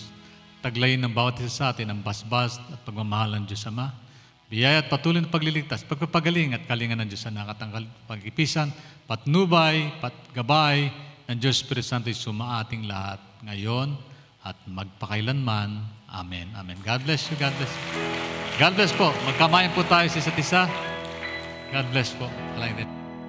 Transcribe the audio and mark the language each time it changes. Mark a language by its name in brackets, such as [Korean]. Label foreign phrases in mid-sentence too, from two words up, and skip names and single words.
[Filipino] Taglayin ng bawat isa sa atin ang basbas at pagmamahal ng Diyos Ama. Biyaya at patuloy na pagliligtas, pagpapagaling at kalingan ng Diyos Anak at ang pag-ipisan, patnubay, patgabay ng Diyos Espiritu Santo ay sumaating lahat ngayon at magpakailanman. [English] Amen. Amen. God bless you. God bless you. God bless po. [Filipino] Magkamayan po tayo sa isa't isa. [English] God bless po. Like that.